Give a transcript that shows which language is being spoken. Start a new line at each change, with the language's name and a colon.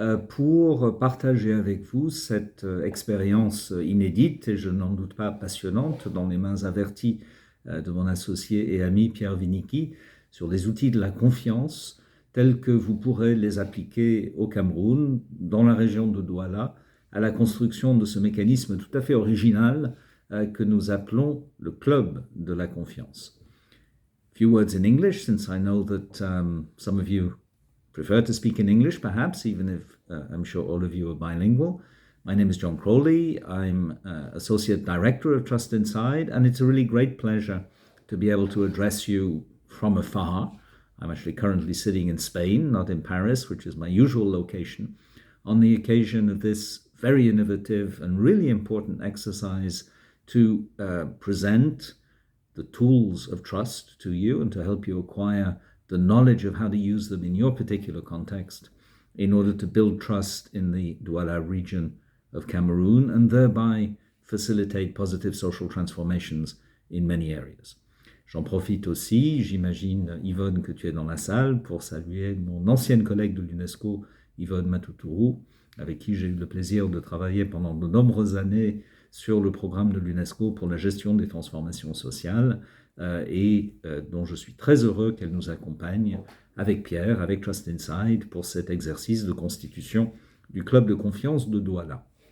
French: pour partager avec vous cette expérience inédite et je n'en doute pas passionnante dans les mains averties de mon associé et ami Pierre Vinicki sur les outils de la confiance tels que vous pourrez les appliquer au Cameroun, dans la région de Douala, à la construction de ce mécanisme tout à fait original que nous appelons le club de la confiance.
English: Few words in English, since I know that some of you prefer to speak in English, perhaps, even if I'm sure all of you are bilingual. My name is John Crowley. I'm Associate Director of Trust Inside, and it's a really great pleasure to be able to address you from afar. I'm actually currently sitting in Spain, not in Paris, which is my usual location, on the occasion of this very innovative and really important exercise to present the tools of trust to you and to help you acquire the knowledge of how to use them in your particular context in order to build trust in the Douala region of Cameroon and thereby facilitate positive social transformations in many areas.
French: J'en profite aussi, j'imagine Yvonne que tu es dans la salle, pour saluer mon ancienne collègue de l'UNESCO, Yvonne Matoutourou, avec qui j'ai eu le plaisir de travailler pendant de nombreuses années sur le programme de l'UNESCO pour la gestion des transformations sociales et dont je suis très heureux qu'elle nous accompagne avec Pierre, avec Trust Inside, pour cet exercice de constitution du club de confiance de Douala.